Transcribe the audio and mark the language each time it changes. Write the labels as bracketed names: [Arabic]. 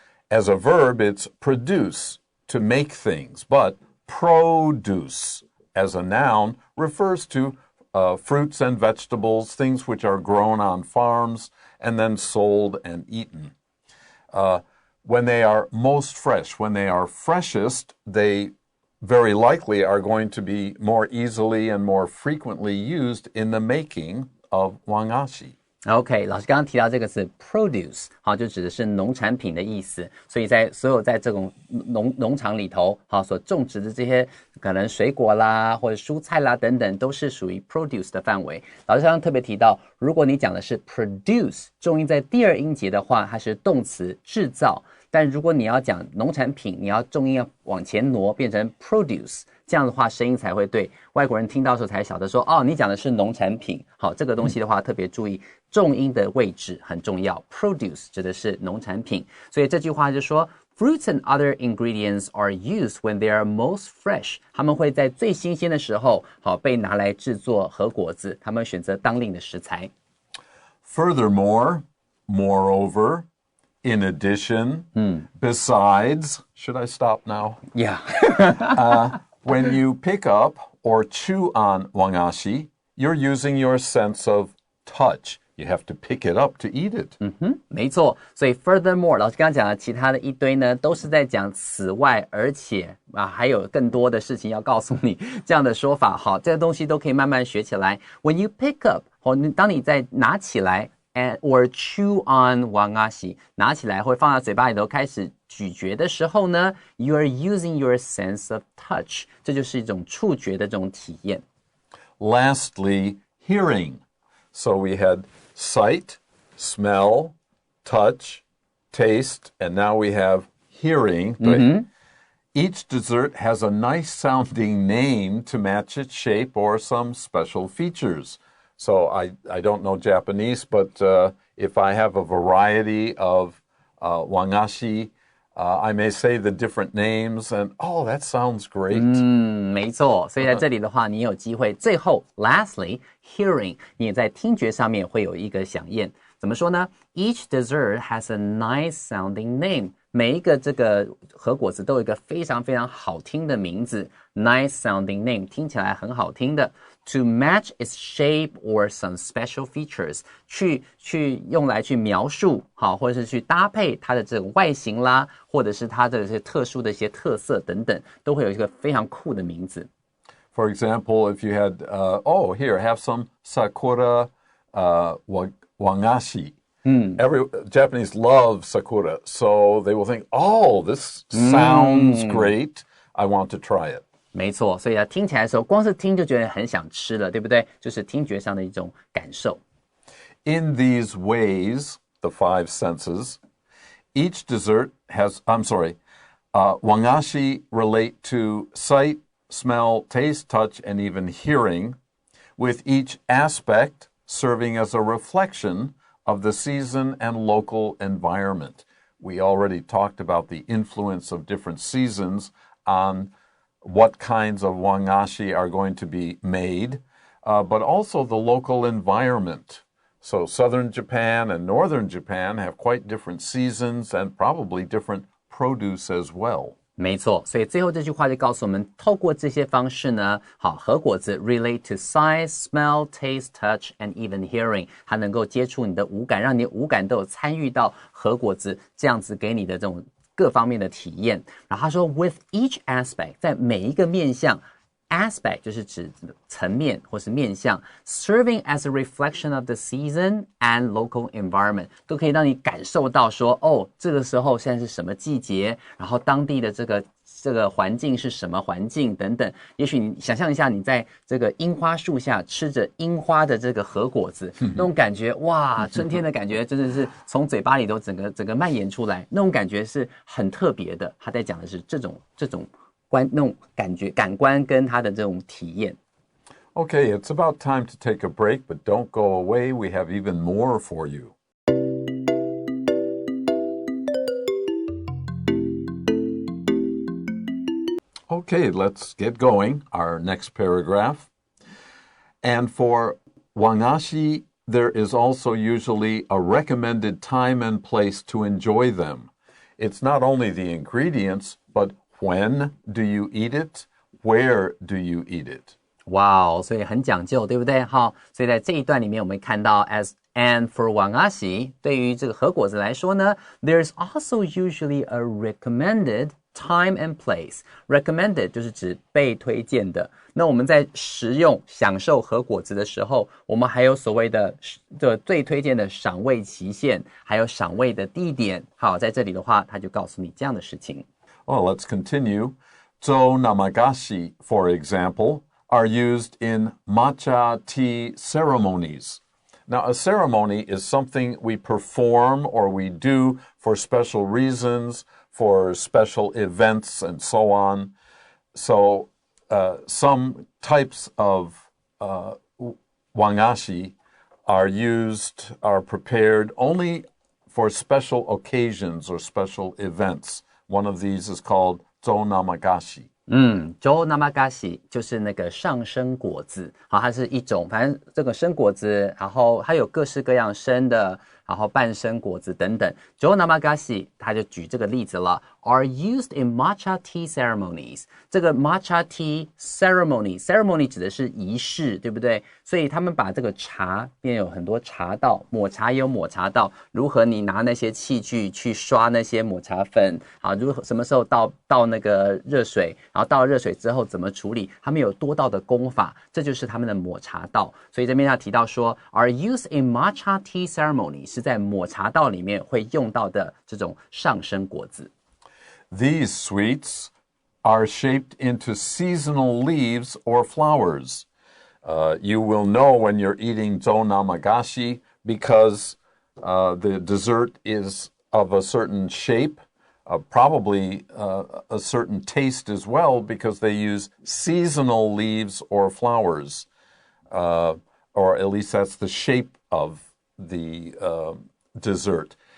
[English] As a verb, it's produce, to make things, but produce, as a noun, refers to fruits and vegetables, things which are grown on farms and then sold and eaten. When they are most fresh, when they are freshest, they very likely are going to be more easily and more frequently used in the making of wagashi. [Chinese] OK， 老师刚刚提到这个词 produce， 好，就指的是农产品的意思。所以所有在这种农场里头，好，所种植的这些可能水果啦，或者蔬菜啦等等，都是属于 produce 的范围。老师刚刚特别提到，如果你讲的是 produce， 重音在第二音节的话，它是动词制造。但如果你要讲农产品，你要重音要往前挪，变成 produce， 这样的话声音才会对，外国人听到的时候才晓得说，哦，你讲的是农产品。好，这个东西的话特别注意，重音的位置很重要。 [English] produce [Chinese] 指的是农产品，所以这句话就说 [English] fruits and other ingredients are used when they are most fresh。 [Chinese] 他们会在最新鲜的时候，好被拿来制作和果子，他们选择当令的食材。 [English] Furthermore, moreover.In addition, besides, should I stop now? Yeah. When you pick up or chew on wagashi, you're using your sense of touch. You have to pick it up to eat it. [Chinese] 没错，所以 furthermore 老师刚刚讲的其他的一堆呢，都是在讲此外，而且还有更多的事情要告诉你这样的说法。好，这个东西都可以慢慢学起来。 [English] When you pick up， [Chinese] 当你在拿起来。 [English] or chew on wagashi [Chinese] 拿起来会放到嘴巴里头开始咀嚼的时候呢 [English] you are using your sense of touch [Chinese] 这就是一种触觉的这种体验。 [English] Lastly, hearing. So we had sight, smell, touch, taste, and now we have hearing. Each dessert has a nice sounding name to match its shape or some special features.So I don't know Japanese, but if I have a variety of wagashi, I may say the different names, and oh, that sounds great. [Chinese] 没错，所以在这里的话，你有机会。最后 ， [English] lastly, hearing， [Chinese] 你也在听觉上面会有一个响应。怎么说呢 [English] ？Each dessert has a nice sounding name. [Chinese] 每一个这个和果子都有一个非常非常好听的名字 ， [English] nice sounding name， [Chinese] 听起来很好听的。 [English] To match its shape or some special features， [Chinese] 去用来去描述，好，或者是去搭配它的这种外形啦，或者是它的这些特殊的一些特色等等，都会有一个非常酷的名字。 [English] For example, if you had, here, have some sakura wagashi. Every Japanese love sakura, so they will think, oh, this sounds great. I want to try it. [Chinese] 没错，所以它听起来的时候，光是听就觉得很想吃了，对不对？就是听觉上的一种感受。 [English] In these ways, the five senses, each dessert has, wagashi relate to sight, smell, taste, touch, and even hearing, with each aspect serving as a reflection of the season and local environment. We already talked about the influence of different seasons on what kinds of wagashi are going to be made, but also the local environment. So southern Japan and northern Japan have quite different seasons and probably different produce as well. [Chinese] 没错，所以最后这句话就告诉我们，透过这些方式呢，好，和果子 [English] relate to sight, smell, taste, touch, and even hearing， [Chinese] 它能够接触你的五感，让你的五感都有参与到和果子这样子给你的这种各方面的体验。然后他说 [English] with each aspect [Chinese] 在每一个面向，aspect 就是指层面或是面向 [English] serving as a reflection of the season and local environment [Chinese] 都可以让你感受到说这个时候现在是什么季节，然后当地的这个环境是什么环境等等。也许你想象一下你在这个樱花树下吃着樱花的这个和果子，那种感觉哇，春天的感觉真的是从嘴巴里都整个蔓延出来，那种感觉是很特别的。他在讲的是这种那种感官跟他的这种体验。 [English] Okay, it's about time to take a break, but don't go away. We have even more for you. Okay, let's get going. Our next paragraph. And for Wagashi, there is also usually a recommended time and place to enjoy them. It's not only the ingredients, but when do you eat it? Where do you eat it? [Chinese] 哇，所以很讲究，对不对？好，所以在这一段里面，我们看到 [English] and for Wagashi [Chinese] 对于这个和果子来说呢 ， [English] there's also usually a recommended time and place. [Chinese] Recommended 就是指被推荐的。那我们在食用、享受和果子的时候，我们还有所谓的最推荐的赏味期限，还有赏味的地点。好，在这里的话，他就告诉你这样的事情。 [English] Well, let's continue. Zo namagashi, for example, are used in matcha tea ceremonies. Now, a ceremony is something we perform or we do for special reasons, for special events, and so on. So, some types of wagashi are prepared only for special occasions or special events. One of these is called zo namagashi. [Chinese] zo namagashi 就是那个上生果子，好，它是一种，反正这个生果子，然后它有各式各样生的，然后半生果子等等。 zo namagashi 他就举这个例子了 ， [English] are used in matcha tea ceremonies。 [Chinese] 这个 matcha tea ceremony 指的是仪式，对不对？所以他们把这个茶边有很多茶道，抹茶也有抹茶道，如何你拿那些器具去刷那些抹茶粉，好，如何什么时候倒那个热水，然后倒了热水之后怎么处理，他们有多道的功法，这就是他们的抹茶道。所以这边他提到说 ， [English] are used in matcha tea ceremony [Chinese] 是在抹茶道里面会用到的这种上生果子。 [English] These sweets are shaped into seasonal leaves or flowers. You will know when you're eating zo namagashi because the dessert is of a certain shape, probably a certain taste as well because they use seasonal leaves or flowers, or at least that's the shape of the dessert.